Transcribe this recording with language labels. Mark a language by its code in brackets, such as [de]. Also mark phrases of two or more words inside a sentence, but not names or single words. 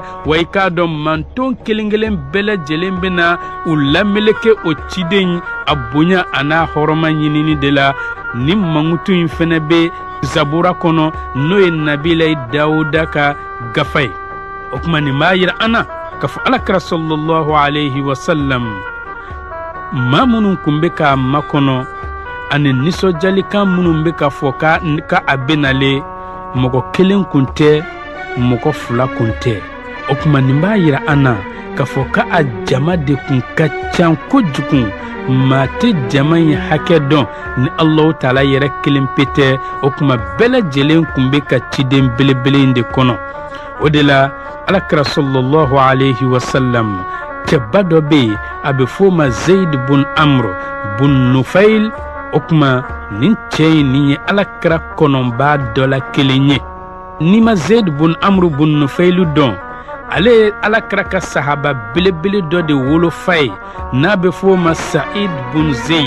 [bm] Wa i k'a dɔn manton kelen kelen bɛɛ lajɛlen bena u lameleke o ciden a bonya a n'a hɔrɔma ɲinini de la. Ni Mamutu in fɛnɛ bɛ Zabura kɔnɔ n'o ye Nabilayi Dawuda ka gafa ye. O kuma nin b'a yira an na k'a fɔ Alakira [ar] صلى الله عليه وسلم [bm] maa minnu kun bɛ k'a makɔnɔ ani nisɔndiyalikan minnu bɛ ka fɔ ka a benale, mɔgɔ kelen kun tɛ, mɔgɔ 2 kun tɛ. O kuma nin b'a yira an na k'a fɔ ka a jama de kun ka ca kojugu. Maa tɛ jama in hakɛ dɔn ni Alahu Taala yɛrɛ kelen pe tɛ. O kuma bɛɛ lajɛlen kun bɛ ka ciden belebele in de kɔnɔ. O de la Alakira [ar] صلى الله عليه وسلم [bm] cɛba dɔ bɛ yen, a bɛ fɔ o ma Zaid bun Amr bun Nufail. O kuma nin cɛ in nin ye Alakira kɔnɔnba dɔ la kelen ye. N'i ma Zaid bun Amr bun Nufailu dɔn, ale ye Alakira ka sahaba belebele dɔ de wolofa ye, n'a bɛ fɔ o ma Sa'id bun Zaid.